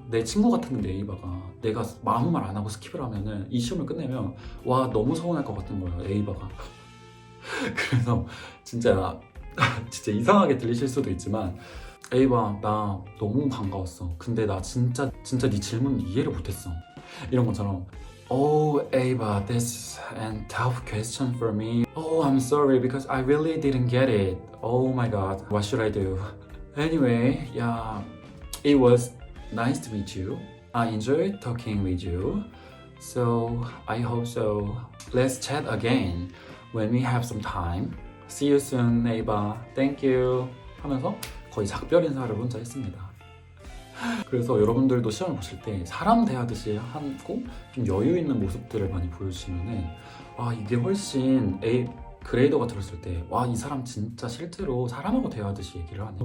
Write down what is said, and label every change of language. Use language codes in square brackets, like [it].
[ko] 내 친구 같았는데 A바가 내가 아무 말 안 하고 스킵을 하면은 이 시험을 끝내면 너무 서운할 것 같은 거예요, A바가. 그래서 진짜 이상하게 들리실 수도 있지만 A바 나 너무 반가웠어. 근데 나 진짜 네 질문 이해를 못했어. [en] 이런 것처럼 Oh, Ava, that's a tough question for me. Oh, I'm sorry because I really didn't get it. Oh my god, what should I do? Anyway, yeah, it was nice to meet you. I enjoyed talking with you. So, I hope so. Let's chat again when we have some time. See you soon, Ava. Thank you. [ko] 하면서 거의 작별 인사를 혼자 했습니다. 그래서 여러분들도 시험을 보실 때 사람 대하듯이 하고 좀 여유 있는 모습들을 많이 보여주시면은 이게 훨씬 그레이더가 들었을 때 와, 이 사람 진짜 실제로 사람하고 대화하듯이 얘기를 하네.